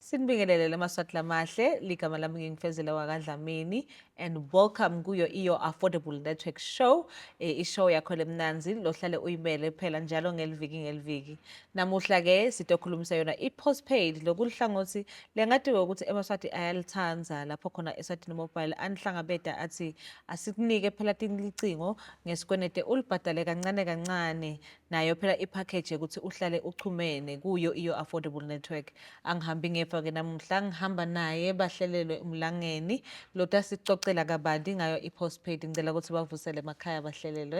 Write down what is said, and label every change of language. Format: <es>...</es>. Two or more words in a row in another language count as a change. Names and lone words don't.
<ss>Nibingelele Maswati Lamahle, ligama lami ngingifezela wakwaDlamini</ss> <en>and welcome</en> <ss>kuyo iyo Affordable Network Show. I-show yakho lemnanzi lohlale uyimele phela njalo ngeliviki. Namuhla ke sitokhulumisa yona i-postpaid lokuhlangothi lengadiwe ukuthi eMaswati ayalithanza lapho khona eSwatini Mobile anihlangabeda athi asikunike phela tinlicingo ngesikwenete ulibhadale kancane nayo phela ipackage ukuthi uhlale uchumene kuyo iyo Affordable Network. Angihambi ngefa ke namuhla ngihamba naye bahlelelwe umlangeni lota sicocela kabandi ngayo i-postpaid ngicela ukuthi bavusele emakhaya bahlelelwe.</ss>